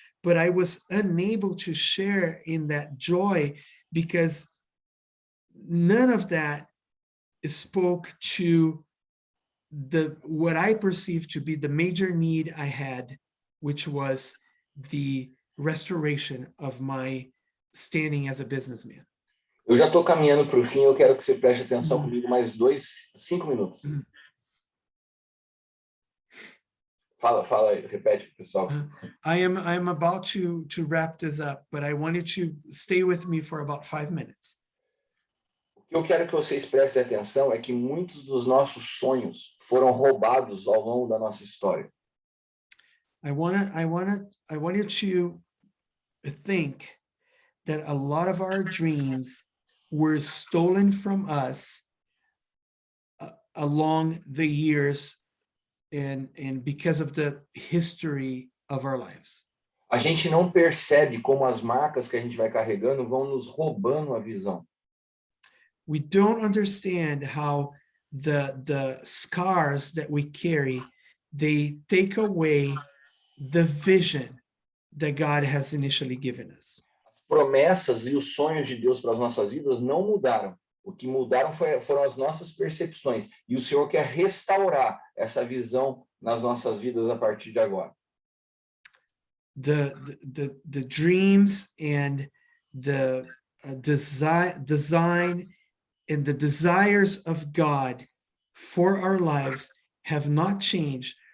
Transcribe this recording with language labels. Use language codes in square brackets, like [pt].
[en] But I was unable to share in that joy because none of that spoke to what I perceived to be the major need I had, which was the restoration of my standing as a businessman. [pt] Eu já estou caminhando para o fim, eu quero que você preste atenção comigo mais 5 minutos. Fala aí, repete, pessoal. [en] I'm about to wrap this up, but I want you to stay with me for about 5 minutes. [pt] O que eu quero que vocês prestem atenção é que muitos dos nossos sonhos foram roubados ao longo da nossa história. [en] I want you to think that a lot of our dreams were stolen from us along the years and because of the history of our lives. [pt] A gente não percebe como as marcas que a gente vai carregando vão nos roubando a visão. [en] We don't understand how the scars that we carry, they take away the vision that God has initially given us. [pt] As promessas e os sonhos de Deus para as nossas vidas não mudaram. O que mudaram foram as nossas percepções. E o Senhor quer restaurar essa visão nas nossas vidas a partir de agora. [en] The dreams and the design and the desires of God for our lives have not changed.